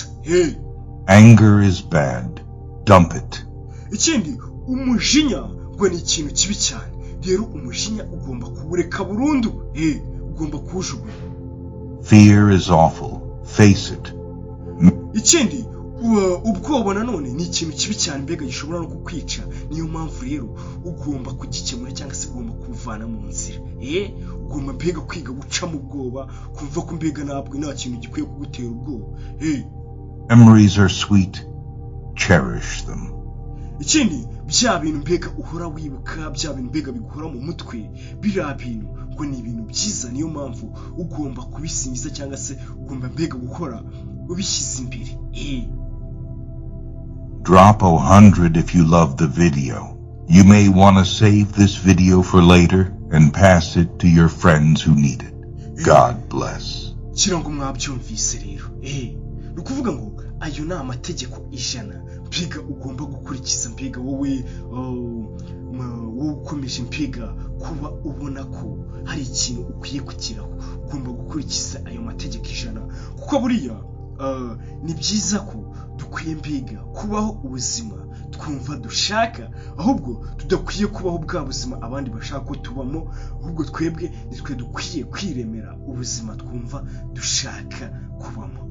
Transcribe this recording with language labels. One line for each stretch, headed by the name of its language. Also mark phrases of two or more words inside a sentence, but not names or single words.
English: Anger is bad, dump it.
Kinyarwanda: Ikindi, umujinya ngo ni ikintu kibi cyane, rero umujinya ugomba kuwureka burundu. Ugomba kuwujugunya.
English: Fear is awful, face it.
Kinyarwanda: Ikindi, ubwoba nanone ni ikintu kibi cyane, mbega gishobora no kukwica. Niyo mpamvu rero ugomba kugikemura, cyangwa se ugomba kuvana mu nzira. Ugomba mbega kwiga guca mu bwoba, kumva ko mbega ntabwo nta kintu gikwiye kugutera ubwoba.
English: Memories are sweet, cherish them.
Kinyarwanda: Ikindi, bya bintu mbega uhora wibuka, bya bintu mbega biguhora mu mutwe, biriya bintu ngo ni ibintu byiza. Niyo mpamvu ugomba kubisingiza, cyangwa se ugomba mbega gukora ubishyize imbere.
English: Drop 100 if you love the video. You may want to save this video for later and pass it to your friends who need it. God bless.
Kinyarwanda: Kirango mwabyumvise rero. Ni ukuvuga ngo ayo ni amategeko 100 mbega ugomba gukurikiza, mbega wowe ukomeje mbega kuba ubona ko hari ikintu ukwiye kugeraho. Ugomba gukurikiza ayo mategeko 100, kuko buriya ni byiza ko dukwiye mbega kubaho ubuzima twumva dushaka, ahubwo tudakwiye kubaho bwa buzima abandi bashaka ko tubamo, ahubwo twebwe nitwe dukwiye kwiremera ubuzima twumva dushaka kubamo.